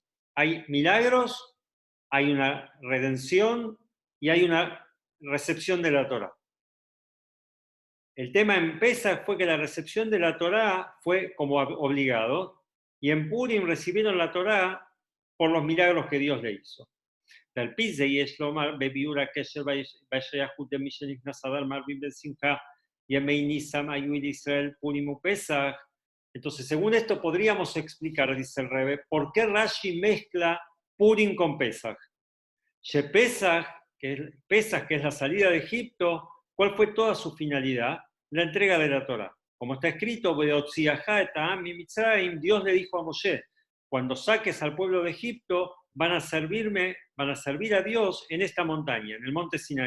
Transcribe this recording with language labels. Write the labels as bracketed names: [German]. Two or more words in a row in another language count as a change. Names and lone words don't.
[Spanish] Hay milagros, hay una redención y hay una recepción de la Torá. El tema en Pesach fue que la recepción de la Torá fue como obligado, y en Purim recibieron la Torá por los milagros que Dios le hizo. [Hebrew] ועל פי זה יש לומר בביאור הקשר והשייכות למי שנכנס אדר מרבים בשמחה ימי ניסן היו לישראל פורים ופסח. [Spanish] Entonces, según esto podríamos explicar, dice el Rebbe, por qué Rashi mezcla Purim con Pesach. Pesach, que es la salida de Egipto, ¿cuál fue toda su finalidad? La entrega de la Torá. Como está escrito, Dios le dijo a Moshe, cuando saques al pueblo de Egipto, van a servir a Dios en esta montaña, en el monte Sinaí.